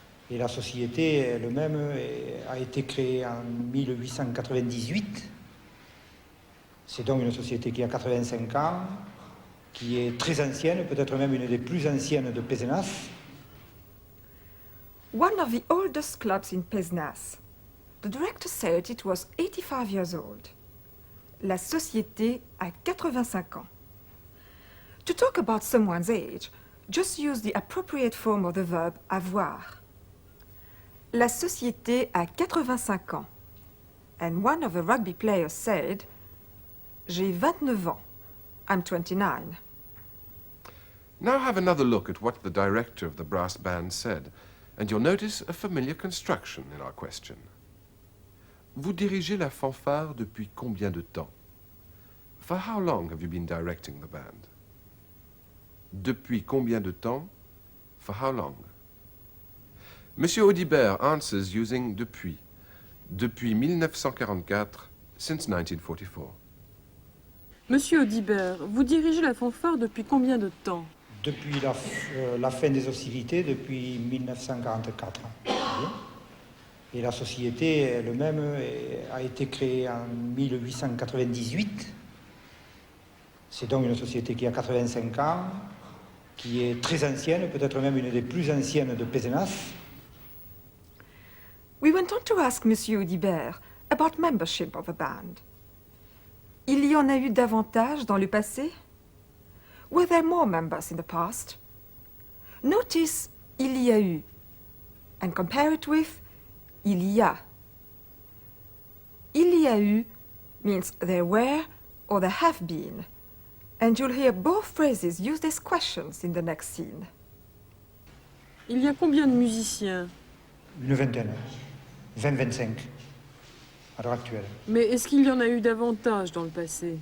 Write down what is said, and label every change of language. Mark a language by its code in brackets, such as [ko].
[fr] Et la société elle-même a été créée en 1898. C'est donc une société qui a 85 ans, qui est très ancienne, peut-être même une des plus anciennes de Pézenas. [en] One of the oldest clubs in Pézenas. The director said it was 85 years old. [fr] La société a 85 ans. [en] To talk about someone's age, just use the appropriate form of the verb avoir. [fr] La société a 85 ans. [en] And one of the rugby players said, [fr] J'ai 29 ans. [en] I'm 29. Now have another look at what the director of the brass band said, and you'll notice a familiar construction in our question. [fr] Vous dirigez la fanfare depuis combien de temps? [en] For how long have you been directing the band? [fr] Depuis combien de temps? [en] For how long? Monsieur Audibert answers using depuis. [fr] Depuis 1944, [en] since 1944. [fr] Monsieur Audibert, vous dirigez la fanfare depuis combien de temps? Depuis la fin des hostilités, depuis 1944. Et la société elle-même a été créée en 1898. C'est donc une société qui a 85 ans, qui est très ancienne, peut-être même une des plus anciennes de Pézenas. [en] We went on to ask Monsieur Audibert about membership of the band. [fr] Il y en a eu davantage dans le passé? [en] Were there more members in the past? Notice [fr] il y a eu [en] and compare it with [fr] il y a. Il y a eu [en] means there were or there have been, and you'll hear both phrases used as questions in the next scene. [fr] Il y a combien de musiciens? Une vingtaine, 20-25 à l'heure actuelle. Mais est-ce qu'il y en a eu davantage dans le passé?